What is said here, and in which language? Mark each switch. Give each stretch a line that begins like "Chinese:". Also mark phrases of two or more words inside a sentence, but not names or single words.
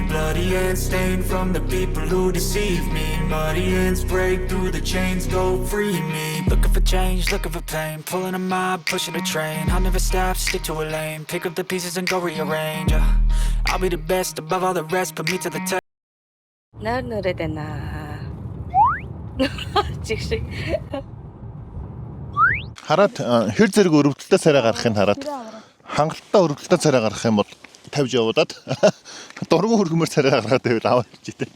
English: Bloody hands stained from the people who deceive me. Muddy hands break through the chains, go free me. Looking for change, looking for pain, pulling a mob, pushing a train. I'll never stop, stick to a lane, pick up the pieces and go rearrange. I'll be the best above all the rest, put me to the test.
Mongolian: Нар нүрээд байна. Жигшиг. Хараад хэр зэрэг өрөвдөлтөд царай гарахыг хараад хангалттай өрөвдөлтөд царай гарах юм бол тавьж явуулаад дургуун хөргөмөр царай гаргаад байвал аваад ичтэй.